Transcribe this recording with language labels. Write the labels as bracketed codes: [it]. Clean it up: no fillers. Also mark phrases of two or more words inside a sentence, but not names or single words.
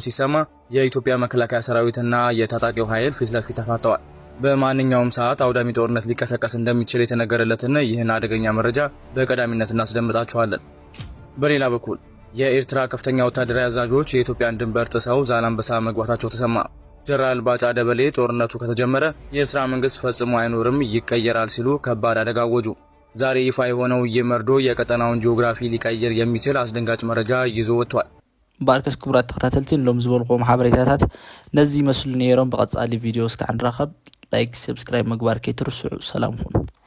[am] ሲሰማ የኢትዮጵያ መከላከያ ሰራዊትና የታጣቂው ኃይል ፊት ለፊት ተፋጠዋል። በማንኛውም ሰዓት አውዳሚ ጦርነት ሊቀሰቀስ እንደሚችል የተነገረለትን ይህን አደገኛ መረጃ በቀዳሚነት እናስደምጣችኋለን። በሌላ በኩል የኤርትራ ከፍተኛ ወታደራዊ አዛዦች የኢትዮጵያን ድንበር ጥሰው ዛላንበሳ መግባታቸው ተሰማ። ጀነራል ባጫ ደበሌ ጦርነቱ ከተጀመረ የኤርትራ መንግስት ፈጽሞ አይኖርም፣ ይቀየራል ሲሉ ከባድ አደጋ አወጁ። ዛሬ ይፋ የሆነው ይህ መርዶ የቀጠናውን ጂኦግራፊ ሊቀይር የሚችል አስደንጋጭ መረጃ ይዞ ወጥቷል። [ti] ባርከስ ክቡራት ተከታተልቲን ሎም ዝበልኩም ሓበሬታታት ነዚ መስሉ ነይሮም። በቀጻሊ ቪዲዮ እስከ ንራኸብ ላይክ ሰብስክራይብ ምግባር ከይትርስዑ። ሰላም ሁኑ።